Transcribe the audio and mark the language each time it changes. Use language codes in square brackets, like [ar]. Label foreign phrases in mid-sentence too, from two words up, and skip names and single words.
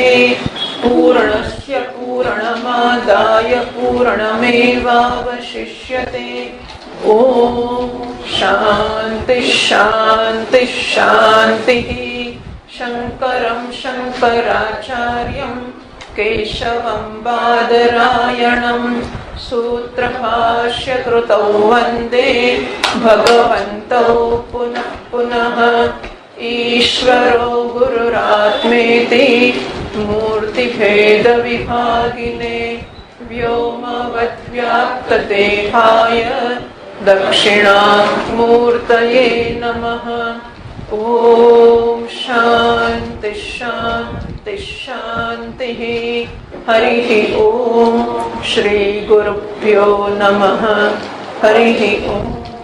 [sa] પૂર્ણસ્ય પૂર્ણમાદાય પૂર્ણમેવાવશિષ્યતે ઓમ શાંતિ શાંતિ શાંતિ શંકરં શંકરાચાર્યં કેશવં બાદરાયણં सूत्रभाष्यकृतौ वन्दे भगवन्तौ पुनः पुनः ईश्वरो गुरुरात्मेति मूर्तिभेदविभागिने व्योमवद्व्याप्तदेहाय दक्षिणामूर्तये नमः ओम शांति शांति शांति हरिः ओम श्री गुरुभ्यो नमः हरिः ओम